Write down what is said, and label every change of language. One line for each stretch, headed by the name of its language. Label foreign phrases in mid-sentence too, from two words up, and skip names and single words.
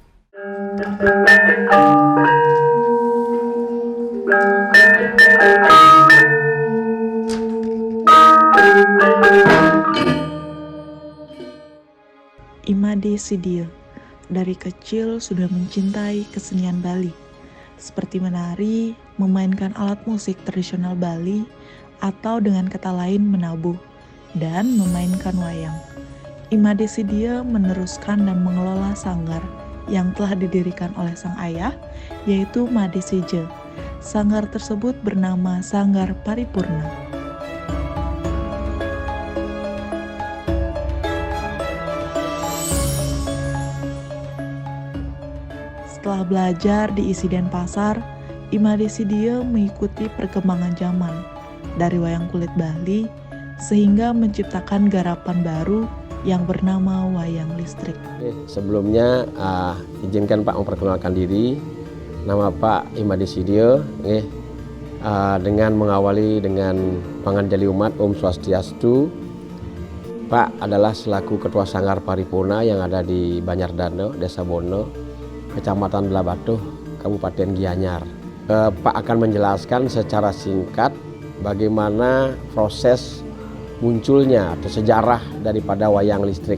Indonesian: Imade Sidio dari kecil sudah mencintai kesenian Bali, seperti menari, memainkan alat musik tradisional Bali, atau dengan kata lain menabuh, dan memainkan wayang. Imade Sidio meneruskan dan mengelola sanggar yang telah didirikan oleh sang ayah, yaitu Made Sije. Sanggar tersebut bernama Sanggar Paripurna. Setelah belajar di Isi Denpasar, Imade Sidio mengikuti perkembangan zaman dari wayang kulit Bali sehingga menciptakan garapan baru yang bernama wayang listrik. Sebelumnya izinkan Pak memperkenalkan diri. Nama Pak Imade Sidio, dengan mengawali dengan panganjali umat
Sanskrit: Om Swastiastu.
Indonesian: Pak adalah selaku Ketua Sanggar Paripurna yang ada di Banyardano, Desa Bono, Kecamatan Belabatuh, Kabupaten Gianyar. Pak akan menjelaskan secara singkat bagaimana proses munculnya atau sejarah daripada wayang listrik.